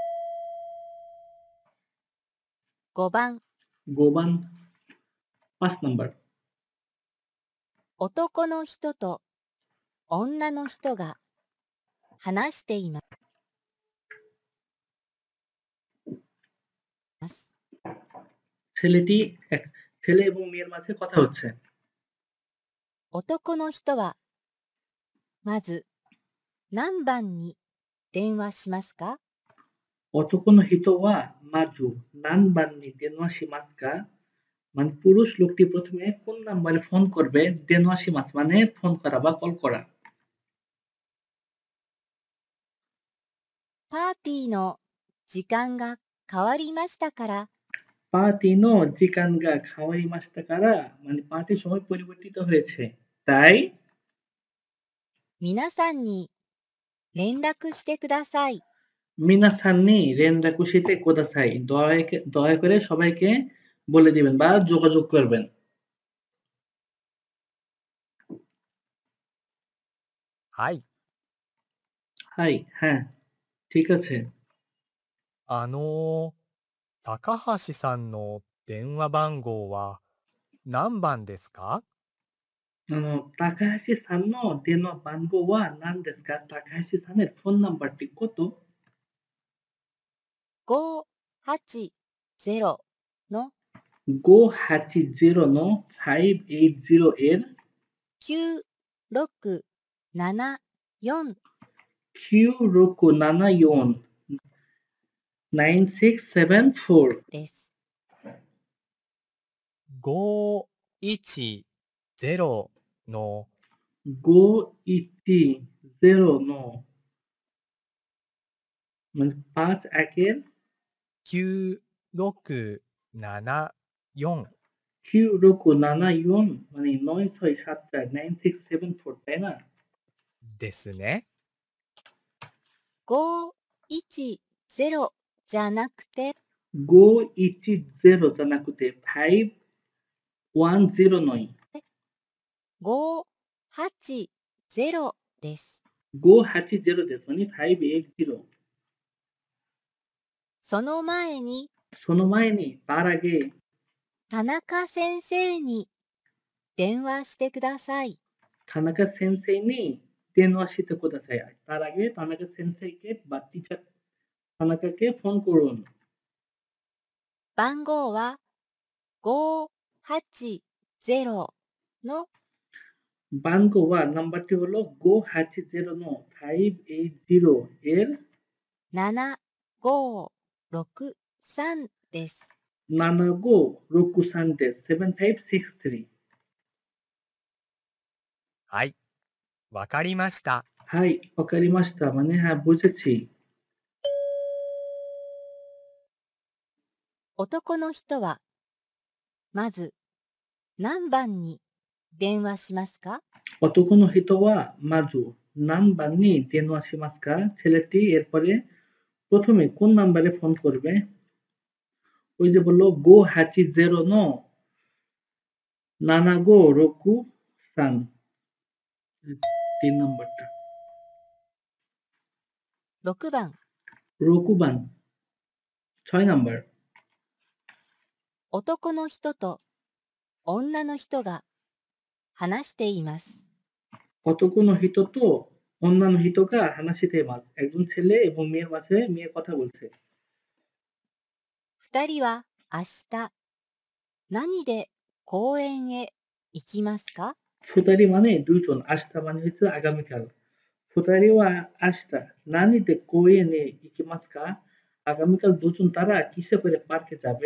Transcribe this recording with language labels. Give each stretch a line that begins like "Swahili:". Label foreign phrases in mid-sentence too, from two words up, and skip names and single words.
Japanese: 5 番、
Bangla: গোবান ৫ নাম্বার।
Japanese: 男の人と女の人が話しています。
Bangla: ছেলেটি ছেলে এবং মেয়ের মাঝে কথা হচ্ছে।
Japanese: 男の人はまず何番に電話しますか？男の人はまず何番に電話しますか?
Bangla: মানে পুরুষ লোকটি প্রথমে কোন নাম্বারে ফোন করবে?
Japanese: 電話します
Bangla: মানে ফোন করা বা কল করা।
Japanese: パーティーの時間が変わりましたから、パーティーの時間が変わりましたから মানে পার্টির সময় পরিবর্তিত হয়েছে।
Bangla: তাই
Japanese: 皆さんに連絡してください。皆さんに連絡してください
Bangla: দয়া করে সবাইকে বলে দিবেন বা যোগাযোগ করবেন।
Japanese: はい。
Bangla: হাই, হ্যাঁ, ঠিক আছে।
Japanese: 高橋さんの電話番号は何番ですか？高橋さんの電話番号は何番ですか?
Bangla: তাকাহাশি সানের ফোন নাম্বারটি কত?
Japanese: 580 の 580の580এর 9674 9674 9674 です。 510の
Bangla: 510の মানে 5 একের 9674 9674 মানে 9674 9674 তাই না?
Japanese: ですね。 510じゃなくて、 510 じゃなくて510 নয় 580です。 580 ですমানে 580 その前に、その前に
Bangla: তার আগে
Japanese: 田中先生に電話してください。田中先生に電話してください
Bangla: তার আগে থানাকা সেনসেইকে বা টিচার থানাকাকে ফোন করুন।
Japanese: 番号は580の番号は
Bangla: নাম্বারটি হলো 580 の580 এর
Japanese: 7563です。 7563 です 7563。はい。わかりました。はい、わかりました。
Bangla: মানে হ্যাঁ বুঝেছি।
Japanese: 男の人はまず何番に電話しますか？男の人はまず何番に電話しますか?
Bangla: ছেলেটি এরপরে প্রথমে কোন নাম্বারে ফোন করবে? ওই যে বললো 580 の7563 তিন নাম্বারটা
Japanese: 6 番 6番6নাম্বার 男の人と女の人が話しています。男の人と女の人が話しています。
Bangla: একজন ছেলে এবং মেয়ের মাঝে মেয়ে কথা বলছে।
Japanese: 2 人は明日何で公園へ行きますか？
Bangla: ফুতারি মানে দুইজন, আস্তা মানে হচ্ছে আগামীকাল।
Japanese: 二人は明日何で公園へ行きますか
Bangla: আগামীকাল দুজন তারা কিসে করে পার্কে যাবে?